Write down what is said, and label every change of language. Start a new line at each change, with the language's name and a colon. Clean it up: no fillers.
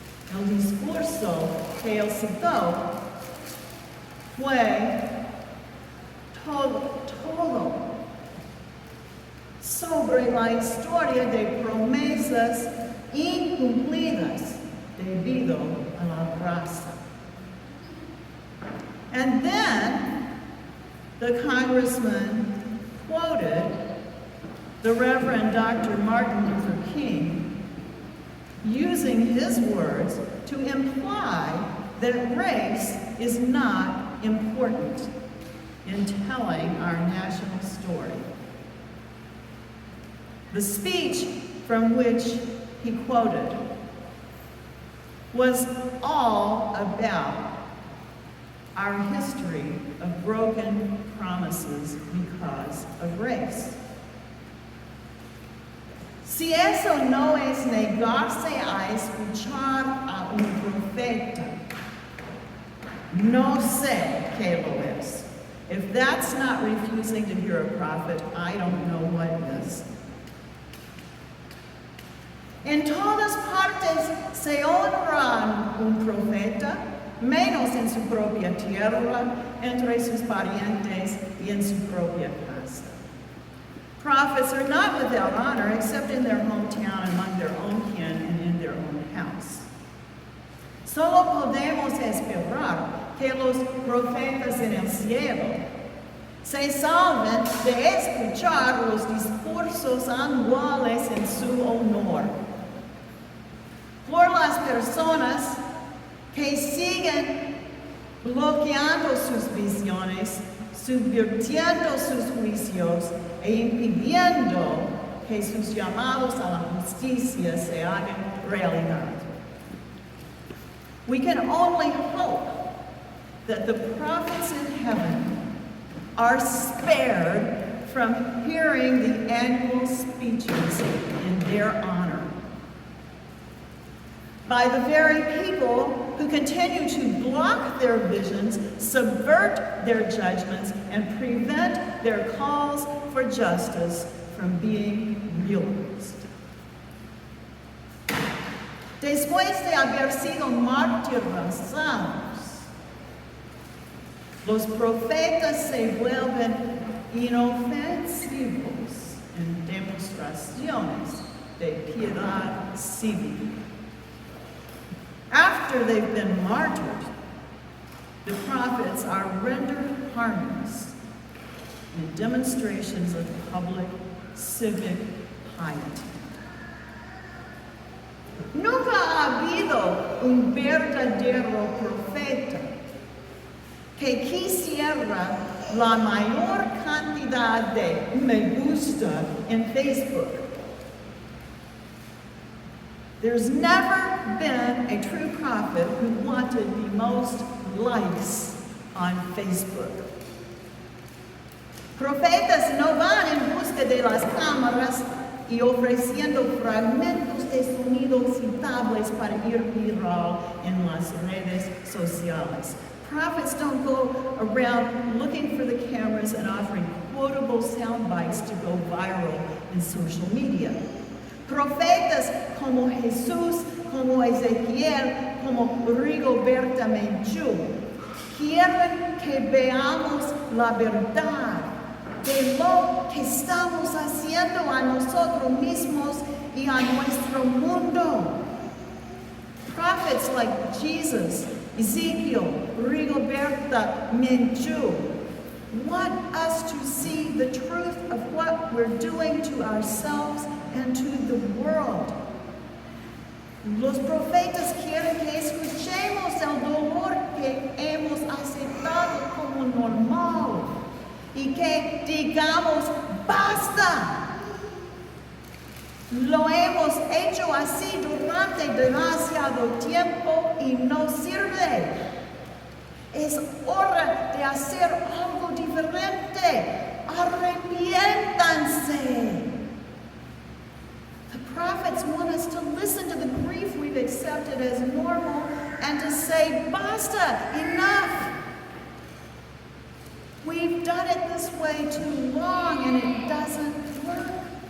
Spanish: El discurso que él citó fue todo sobre la historia de promesas incumplidas debido a la raza.
English: And then the congressman quoted the Reverend Dr. Martin Luther King, using his words to imply that race is not important in telling our national story. The speech from which he quoted was all about our history of broken promises because of race.
Spanish: Si eso no es negarse a escuchar a un profeta, no sé qué lo es.
English: If that's not refusing to hear a prophet, I don't know what is.
Spanish: En todas partes se honra a un profeta, menos en su propia tierra, entre sus parientes y en su propia casa.
English: Prophets are not without honor except in their hometown, among their own kin, and in their own house.
Spanish: Solo podemos esperar que los profetas en el cielo se salven de escuchar los discursos anuales en su honor. Por las personas que siguen bloqueando sus visiones, subvirtiendo sus juicios e impidiendo que sus llamados a la justicia se hagan realidad.
English: We can only hope that the prophets in heaven are spared from hearing the annual speeches in their honor by the very people who continue to block their visions, subvert their judgments, and prevent their calls for justice from being realized.
Spanish: Después de haber sido martirizados, los profetas se vuelven inofensivos en demostraciones de piedad cívica.
English: After they've been martyred, the prophets are rendered harmless in demonstrations of public civic piety.
Spanish: Nunca ha habido un verdadero profeta que quisiera la mayor cantidad de me gusta en Facebook.
English: There's never been a true prophet who wanted the most likes on Facebook.
Spanish: Profetas no van en busca de las cámaras y ofreciendo fragmentos de sonido citables para ir viral en las redes sociales.
English: Prophets don't go around looking for the cameras and offering quotable sound bites to go viral in social media.
Spanish: Profetas como Jesús, como Ezequiel, como Rigoberta Menchú quieren que veamos la verdad de lo que estamos haciendo a nosotros mismos y a nuestro mundo.
English: Prophets like Jesus, Ezekiel, Rigoberta Menchú want us to see the truth of what we're doing to ourselves and to the world.
Spanish: Los profetas quieren que escuchemos el dolor que hemos aceptado como normal y que digamos, basta. Lo hemos hecho así durante demasiado tiempo y no sirve. Es hora de hacer algo diferente. Arrepiéntanse.
English: The prophets want us to listen to the grief we've accepted as normal and to say, basta, enough. We've done it this way too long and it doesn't work.